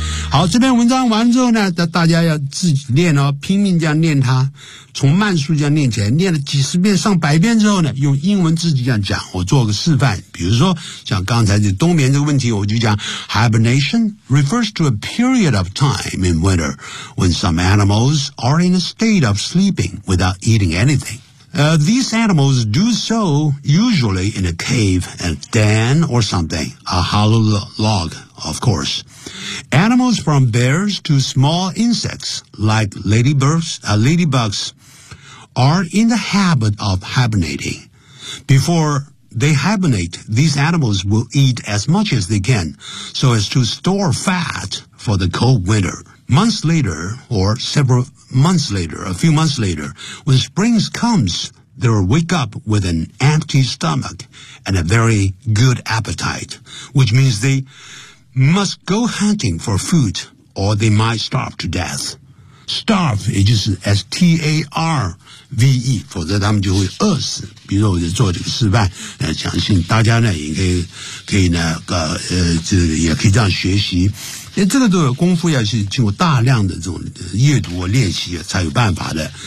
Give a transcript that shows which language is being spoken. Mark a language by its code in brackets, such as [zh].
[zh] 好，这篇文章完之后呢，大家要自己念哦，拼命这样念它，从慢速这样念起来，念了几十遍、上百遍之后呢，用英文自己这样讲，我做个示范。比如说，像刚才的冬眠这个问题，我就讲 [en] ，Hibernation refers to a period of time in winter when some animals are in a state of sleeping without eating anything. These animals do so usually in a cave, a den or something, a hollow log, of course. Animals from bears to small insects like ladybugs are in the habit of hibernating before, they hibernate, these animals will eat as much as they can so as to store fat for the cold winter. Months later, or several months later, a few months later, when spring comes, they will wake up with an empty stomach and a very good appetite, which means they must go hunting for food or they might starve to death. Starve, it just starve, [zh] 否则他们就会饿死。比如说我就做这个示范，相信大家呢也可以呢这也可以这样学习。这个都有功夫要去经过大量的这种阅读和练习才有办法的。